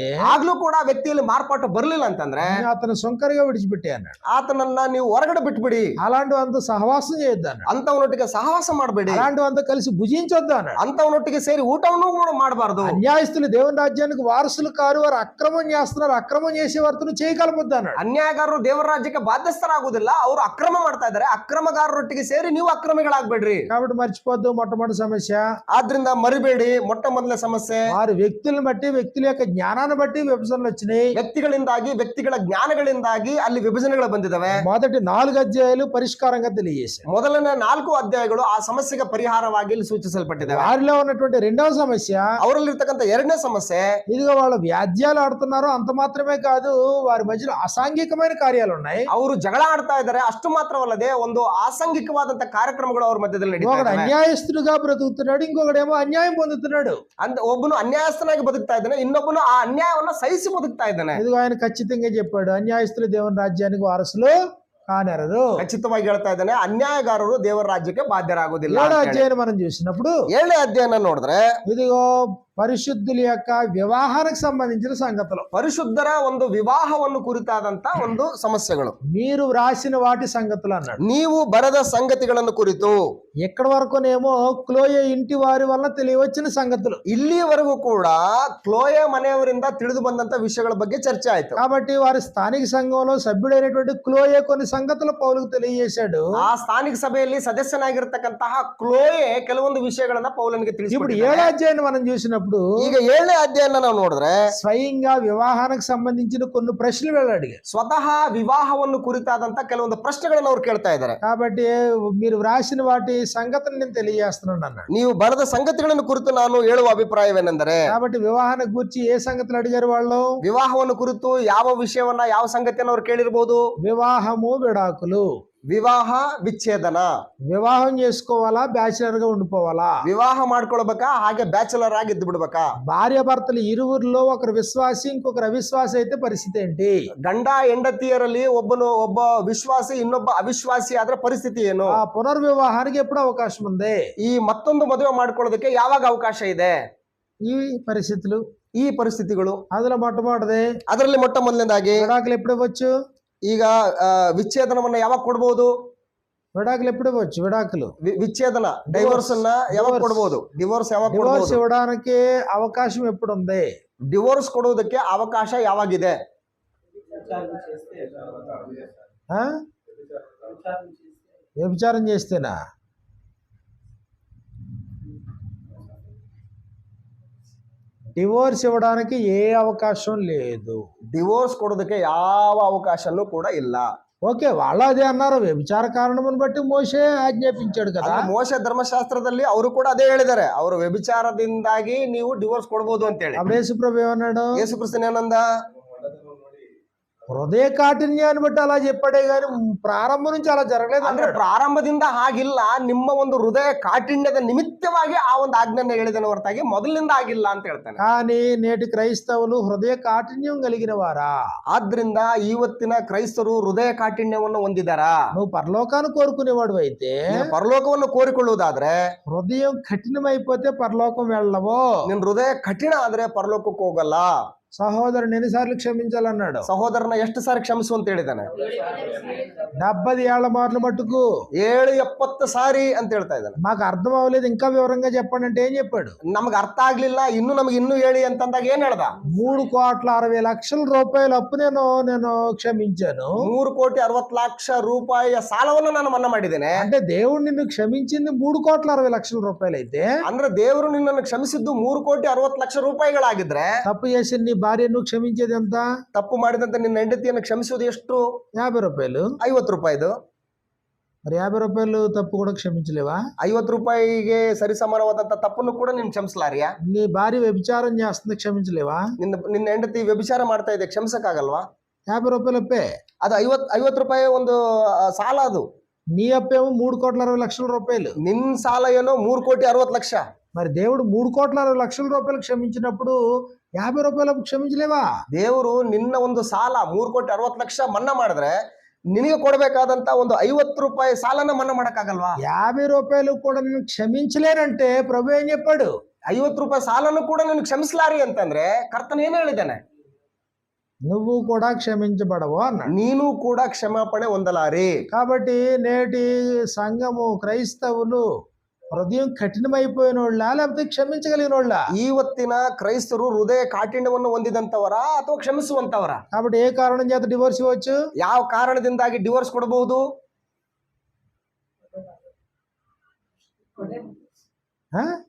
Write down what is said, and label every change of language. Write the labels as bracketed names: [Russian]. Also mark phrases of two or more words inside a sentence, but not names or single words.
[Kannada] ಆಗ್ಲೂ ಕೂಡ ಆ ವ್ಯಕ್ತಿಯಲ್ಲಿ ಮಾರ್ಪಾಟು ಬರಲಿಲ್ಲ ಅಂತಂದ್ರೆ [Telugu] అతను సొంకరిగా విడిచిపెట్టే అన్నాడు. [Kannada] ಆತನನ್ನ ನೀವು ಹೊರಗಡೆ ಬಿಟ್ಬಿಡಿ, [Telugu] అలాంటి అంత సహవాసం చేయొద్దు అన్నాడు. [Kannada] ಅಂತವನೊಟ್ಟಿಗೆ ಸಹವಾಸ ಮಾಡಬೇಡಿ, [Telugu] అలాంటివంతా కలిసి భుజించొద్దు అన్నాడు. [Kannada] ಅಂತವನೊಟ್ಟಿಗೆ ಸೇರಿ ಊಟವನ್ನು ಮಾಡಬಾರದು. [Telugu] అన్యాయస్తులు దేవుని రాజ్యానికి వారసులు కారు, వారు అక్రమం చేస్తున్నారు, అక్రమం చేసే వారితో చేయగలపొద్దు అన్నాడు. [Kannada] ಅನ್ಯಾಯಗಾರರು ದೇವರ ರಾಜ್ಯಕ್ಕೆ ಬಾಧ್ಯಸ್ಥರಾಗುವುದಿಲ್ಲ, ಅವರು ಅಕ್ರಮ ಮಾಡ್ತಾ ಇದ್ದಾರೆ. ಅಕ್ರಮಗಾರರೊಟ್ಟಿಗೆ ಸೇರಿ ನೀವು ಅಕ್ರಮಿಗಳಾಗ್ಬೇಡ್ರಿ. [Telugu] కాబట్టి మర్చిపోద్దు మొట్టమొదటి సమస్య. [Kannada] ಆದ್ರಿಂದ ಮರಿಬೇಡಿ, ಮೊಟ್ಟ ಮೊದಲ ಸಮಸ್ಯೆ, [Telugu] వారు వ్యక్తులను బట్టి, వ్యక్తుల యొక్క జ్ఞానాన్ని బట్టి విభజనలు వచ్చినాయి. [Kannada] ವ್ಯಕ್ತಿಗಳಿಂದಾಗಿ, ವ್ಯಕ್ತಿಗಳ ಜ್ಞಾನಗಳಿಂದಾಗಿ ಅಲ್ಲಿ ವಿಭಜನೆಗಳು ಬಂದಿದ್ದಾವೆ. [Telugu] మొదటి 4 అధ్యాయాలు పరిష్కారంగా తెలియజేశారు. [Kannada] ಮೊದಲನೇ 4 ಅಧ್ಯಾಯಗಳು ಆ ಸಮಸ್ಯೆಗೆ ಪರಿಹಾರವಾಗಿ ಇಲ್ಲಿ ಸೂಚಿಸಲ್ಪಟ್ಟಿದ್ದಾವೆ. [Telugu] వారిలో ఉన్నటువంటి రెండవ సమస్య, [Kannada] ಅವರಲ್ಲಿರ್ತಕ್ಕಂಥ ಎರಡನೇ ಸಮಸ್ಯೆ, [Telugu] ఇదిగో వాళ్ళు వ్యాజ్యాలు ఆడుతున్నారు, అంత మాత్రమే కాదు, వారి మధ్యలో అసాంఘికమైన కార్యాలు ఉన్నాయి. [Kannada] ಅವರು ಜಗಳ ಆಡ್ತಾ ಇದ್ದಾರೆ. ಅಷ್ಟು ಮಾತ್ರವಲ್ಲದೆ ಒಂದು ಆಸಂಗಿಕವಾದಂತ ಕಾರ್ಯಕ್ರಮಗಳು ಅವ್ರ ಮಧ್ಯದಲ್ಲಿ ನಡೀತಾ [Telugu] ఒకడు [Kannada] ಇದ್ದಾವೆ. [Telugu] అన్యాయస్తుడుగా బ్రతుకుతున్నాడు, ఇంకొకడేమో అన్యాయం పొందుతున్నాడు. [Kannada] ಒಬ್ಬನು ಅನ್ಯಾಯಸ್ಥನಾಗಿ ಬದುಕ್ತಾ ಇದ್ದಾನೆ, ಇನ್ನೊಬ್ಬನು ಆ ಅನ್ಯಾಯವನ್ನ ಸಹಿಸಿ ಬದುಕ್ತಾ ಇದ್ದಾನೆ. [Telugu] ఇదిగೋ ఆయన ఖచ్చితంగా చెప్పాడు, అన్యాయస్తులు దేవుని రాజ్యానికి వారసులు కానెరరు. [Kannada] ಖಚಿತವಾಗಿ ಹೇಳ್ತಾ ಇದ್ದಾನೆ, ಅನ್ಯಾಯಗಾರರು ದೇವರ ರಾಜ್ಯಕ್ಕೆ ಬಾಧ್ಯರಾಗುವುದಿಲ್ಲ. [Telugu] 7వ అధ్యాయం మనం చూసినప్పుడు [Kannada] 7ನೇ ಅಧ್ಯಾಯನ ನೋಡಿದ್ರೆ [Telugu] ఇదిగో పరిశుద్ధుల యొక్క వివాహానికి సంబంధించిన సంగతులు, [Kannada] ಪರಿಶುದ್ಧರ ಒಂದು ವಿವಾಹವನ್ನು ಕುರಿತಾದಂತ ಒಂದು ಸಮಸ್ಯೆಗಳು, [Telugu] మీరు వ్రాసిన వాటి సంగతులు అన్నాడు. [Kannada] ನೀವು ಬರೆದ ಸಂಗತಿಗಳನ್ನು ಕುರಿತು. [Telugu] ఎక్కడి వరకునేమో క్లోయే ఇంటి వారి వల్ల తెలియవచ్చిన సంగతులు. [Kannada] ಇಲ್ಲಿವರೆಗೂ ಕೂಡ ಕ್ಲೋಯೆ ಮನೆಯವರಿಂದ ತಿಳಿದು ಬಂದಂತ ವಿಷಯಗಳ ಬಗ್ಗೆ ಚರ್ಚೆ ಆಯ್ತು. [Telugu] కాబట్టి వారి స్థానిక సంఘంలో సభ్యుడైనటువంటి క్లోయే కొన్ని సంగతులు పౌలుకు తెలియజేశాడు. [Kannada] ಆ ಸ್ಥಾನಿಕ ಸಭೆಯಲ್ಲಿ ಸದಸ್ಯನಾಗಿರ್ತಕ್ಕಂತಹ ಕ್ಲೋಯೆ ಕೆಲವೊಂದು ವಿಷಯಗಳನ್ನ ಪೌಲನಿಗೆ [Telugu] ఇప్పుడు [Kannada] ತಿಳಿಸಿಬಿಟ್ಟಿದ್ದಾನೆ. [Telugu] 7వ అధ్యాయం మనం చూసినప్పుడు [Kannada] ಈಗ 7ನೇ ಅಧ್ಯಾಯನ ನಾವು ನೋಡಿದ್ರೆ [Telugu] స్వయంగా వివాహానికి సంబంధించిన కొన్ని ప్రశ్నలు వీళ్ళు అడిగారు. [Kannada] ಸ್ವತಃ ವಿವಾಹವನ್ನು ಕುರಿತಾದಂತ ಕೆಲವೊಂದು ಪ್ರಶ್ನೆಗಳನ್ನು ಅವ್ರು ಕೇಳ್ತಾ ಇದ್ದಾರೆ. [Telugu] కాబట్టి మీరు వ్రాసిన వాటి సంగతిని నేను తెలియజేస్తున్నాను అన్నాడు. [Kannada] ನೀವು ಬರೆದ ಸಂಗತಿಗಳನ್ನು ಕುರಿತು ನಾನು ಹೇಳುವ ಅಭಿಪ್ರಾಯವೇನೆಂದರೆ, [Telugu] కాబట్టి వివాహానికి గురించి ఏ సంగతులు అడిగారు వాళ్ళు? [Kannada] ವಿವಾಹವನ್ನು ಕುರಿತು ಯಾವ ವಿಷಯವನ್ನ, ಯಾವ ಸಂಗತಿಯನ್ನು ಅವ್ರು ಕೇಳಿರ್ಬೋದು? [Telugu] వివాహము, విడాకులు. [Kannada] ವಿವಾಹ, ವಿಚ್ಛೇದನ. [Telugu] వివాహం చేసుకోవాలా, బ్యాచిలర్ గా ఉండిపోవాలా? [Kannada] ವಿವಾಹ ಮಾಡ್ಕೊಳ್ಬೇಕಾ, ಹಾಗೆ ಬ್ಯಾಚುಲರ್ ಆಗಿ ಇದ್ದು ಬಿಡ್ಬೇಕಾ? [Telugu] భార్య భర్తలు ఇరువురిలో ఒకరు విశ్వాసి, ఇంకొకరు అవిశ్వాసి అయితే పరిస్థితి ఏంటి? [Kannada] ಗಂಡ ಹೆಂಡತಿಯರಲ್ಲಿ ಒಬ್ಬ ವಿಶ್ವಾಸಿ, ಇನ್ನೊಬ್ಬ ಅವಿಶ್ವಾಸಿ ಆದ್ರೆ ಪರಿಸ್ಥಿತಿ ಏನು? [Telugu] ఆ పునర్వివాహానికి ఎప్పుడు అవకాశం ఉంది? [Kannada] ಈ ಮತ್ತೊಂದು ಮದುವೆ ಮಾಡ್ಕೊಳ್ಳೋದಕ್ಕೆ ಯಾವಾಗ ಅವಕಾಶ ಇದೆ? [Telugu] ఈ పరిస్థితులు, [Kannada] ಈ ಪರಿಸ್ಥಿತಿಗಳು. [Telugu] అందులో మొట్టమొదటిది [Kannada] ಅದರಲ್ಲಿ ಮೊಟ್ಟ ಮೊದಲನೇದಾಗಿ [Telugu] విడాకులు ఎప్పుడు ఇవ్వచ్చు? [Kannada] ಈಗ ವಿಚ್ಛೇದನವನ್ನ ಯಾವಾಗ ಕೊಡ್ಬೋದು? [Telugu] విడాకులు ఎప్పుడు ఇవ్వచ్చు? విడాకులు, [Kannada] ವಿಚ್ಛೇದನ, ಡೈವೋರ್ಸ್ ಅನ್ನ ಯಾವಾಗ ಕೊಡ್ಬೋದು? ಡಿವೋರ್ಸ್ ಯಾವಾಗ [Telugu] డివోర్స్ [Kannada] ಕೊಡ್ಬೋದು? [Telugu] ఇవ్వడానికి అవకాశం ఎప్పుడు ఉంది? [Kannada] ಡಿವೋರ್ಸ್ ಕೊಡುವುದಕ್ಕೆ ಅವಕಾಶ ಯಾವಾಗಿದೆ? [Telugu] ఆ? వ్యభిచారం చేస్తేనా? డివోర్స్ ఇవ్వడానికి ఏ అవకాశం లేదు. [Kannada] ಡಿವೋರ್ಸ್ ಕೊಡೋದಕ್ಕೆ ಯಾವ ಅವಕಾಶನೂ ಕೂಡ ಇಲ್ಲ. [Telugu] ఓకే, వాళ్ళు అదే అన్నారు, వ్యభిచార కారణమును బట్టి మోషే ఆజ్ఞాపించాడు కదా. [Kannada] ಅಂದ್ರೆ ಮೋಶೆ ಧರ್ಮಶಾಸ್ತ್ರದಲ್ಲಿ ಅವರು ಕೂಡ ಅದೇ ಹೇಳಿದ್ದಾರೆ, ಅವರು ವ್ಯಭಿಚಾರದಿಂದಾಗಿ ನೀವು ಡಿವೋರ್ಸ್ ಕೊಡಬಹುದು ಅಂತ ಹೇಳಿ. [Telugu] అప్పుడు యేసుప్రభు ఏమన్నాడు? [Kannada] ಯೇಸು ಕ್ರಿಸ್ತನ ಏನಂದ? [Telugu] హృదయ కాఠిన్యాన్ని బట్టి అలా చెప్పాడే గాని ప్రారంభం నుంచి అలా జరగలేదు [Kannada] ಅಂದ್ರೆ [Telugu] అన్నాడు. [Kannada] ಪ್ರಾರಂಭದಿಂದ ಹಾಗಿಲ್ಲ, ನಿಮ್ಮ ಒಂದು ಹೃದಯ ಕಾಠಿಣ್ಯದ ನಿಮಿತ್ತವಾಗಿ ಆ ಒಂದು ಆಜ್ಞೆಯನ್ನು ಹೇಳಿದನ ಹೊರತಾಗಿ ಮೊದಲಿನಿಂದ ಆಗಿಲ್ಲ ಅಂತ ಹೇಳ್ತಾನೆ. [Telugu] కానీ నేటి క్రైస్తవులు హృదయ కాఠిన్యం కలిగిన వారా? [Kannada] ಆದ್ರಿಂದ ಇವತ್ತಿನ ಕ್ರೈಸ್ತರು ಹೃದಯ ಕಾಠಿಣ್ಯವನ್ನು ಹೊಂದಿದಾರಾ? [Telugu] నువ్వు పరలోకాన్ని కోరుకునేవాడు అయితే, [Kannada] ನೀನು ಪರಲೋಕವನ್ನು ಕೋರಿಕೊಳ್ಳುವುದಾದ್ರೆ, [Telugu] హృదయం కఠినమైపోతే పరలోకం వెళ్ళవో. [Kannada] ನಿನ್ ಹೃದಯ ಕಠಿಣ ಆದ್ರೆ ಪರಲೋಕಕ್ಕೆ ಹೋಗಲ್ಲ. [Telugu] సహోదరుని ఎన్నిసార్లు క్షమించాలన్నాడు? [Kannada] ಸಹೋದರನ ಎಷ್ಟು ಸಾರಿ ಕ್ಷಮಿಸು ಅಂತ ಹೇಳಿದಾನೆ? [Telugu] 70 ఏళ్ల మార్లు మట్టుకు [Kannada] 70 ಸಾರಿ ಅಂತ ಹೇಳ್ತಾ ಇದ್ದಾನೆ. [Telugu] మాకు అర్థం అవ్వలేదు, ఇంకా వివరంగా చెప్పండి అంటే ఏం చెప్పాడు? [Kannada] ನಮ್ಗೆ ಅರ್ಥ ಆಗ್ಲಿಲ್ಲ, ನಮಗೆ ಇನ್ನೂ ಹೇಳಿ ಅಂತಂದಾಗ ಏನ್ ಹೇಳ್ದ? [Telugu] 3,60,00,000 రూపాయల అప్పు నేను క్షమించాను. [Kannada] 3,60,00,000 ರೂಪಾಯಿಯ ಸಾಲವನ್ನು ನಾನು ಮನ್ನಾ ಮಾಡಿದ್ದೇನೆ. [Telugu] అంటే దేవుడు నిన్ను క్షమించింది 3,60,00,000 రూపాయలు అయితే, [Kannada] ಅಂದ್ರೆ ದೇವರು ನಿನ್ನನ್ನು ಕ್ಷಮಿಸಿದ್ದು 3,60,00,000 ರೂಪಾಯಿಗಳಾಗಿದ್ರೆ, [Telugu] తప్పు చేసి నీ భార్యను క్షమించేది ఎంత? [Kannada] ತಪ್ಪು ಮಾಡಿದಂತ ನಿನ್ನ ಹೆಂಡತಿಯನ್ನು ಕ್ಷಮಿಸುವುದು ಎಷ್ಟು? [Telugu] 50 రూపాయలు. [Kannada] 50 ರೂಪಾಯಿದು. [Telugu] మరి 50 రూపాయలు తప్పు కూడా క్షమించలేవా? [Kannada] 50 ರೂಪಾಯಿಗೆ ಸರಿಸಮಾನವಾದಂತ ತಪ್ಪನ್ನು ಕೂಡ ನೀನು ಕ್ಷಮಿಸಲಾರಿಯಾ? [Telugu] నీ భార్య వ్యభిచారం చేస్తుంది, క్షమించలేవా? [Kannada] ನಿನ್ನ ಹೆಂಡತಿ ವ್ಯಭಿಚಾರ ಮಾಡ್ತಾ ಇದೆ, ಕ್ಷಮಿಸಕ್ಕಾಗಲ್ವಾ? [Telugu] 50 రూపాయలు అప్పే. [Kannada] ಅದು 50 ರೂಪಾಯಿ ಒಂದು ಸಾಲ. ಅದು [Telugu] నీ అప్పేమో 3,60,00,000 రూపాయలు. [Kannada] ನಿನ್ ಸಾಲ ಏನೋ 3,60,00,000. [Telugu] మరి దేవుడు 3,60,00,000 రూపాయలు క్షమించినప్పుడు 50 రూపాయలు క్షమించలేవా? [Kannada] ದೇವರು ನಿನ್ನ ಒಂದು ಸಾಲ 3,60,00,000 ಮನ್ನಾ ಮಾಡಿದ್ರೆ, ನಿನಗೆ ಕೊಡಬೇಕಾದಂತ ಒಂದು 50 ರೂಪಾಯಿ ಸಾಲನ ಮನ್ನಾ ಮಾಡಕ್ಕಾಗಲ್ವಾ? [Telugu] 50 రూపాయలు కూడా నేను క్షమించలేనంటే ప్రభు ఏం చెప్పాడు? [Kannada] 50 ರೂಪಾಯಿ ಸಾಲನು ಕೂಡ ನೀನು ಕ್ಷಮಿಸಲಾರಿ ಅಂತಂದ್ರೆ ಕರ್ತನ ಏನು ಹೇಳಿದ್ದಾನೆ? [Telugu] నువ్వు కూడా క్షమించబడవు అన్నాడు. [Kannada] ನೀನು ಕೂಡ ಕ್ಷಮಾಪಣೆ ಹೊಂದಲಾರಿ. [Telugu] కాబట్టి నేటి సంఘము, క్రైస్తవులు హృదయం కఠినమైపోయిన వాళ్ళ లేకపోతే క్షమించగలిగిన వాళ్ళ? [Kannada] ಇವತ್ತಿನ ಕ್ರೈಸ್ತರು ಹೃದಯ ಕಾಠಿಣ್ಯವನ್ನು ಹೊಂದಿದಂತವರ ಅಥವಾ ಕ್ಷಮಿಸುವಂತವರ? [Telugu] కాబట్టి ఏ కారణం చేత డివోర్స్ ఇవ్వచ్చు? [Kannada] ಯಾವ ಕಾರಣದಿಂದಾಗಿ ಡಿವೋರ್ಸ್ ಕೊಡಬಹುದು? ఆ?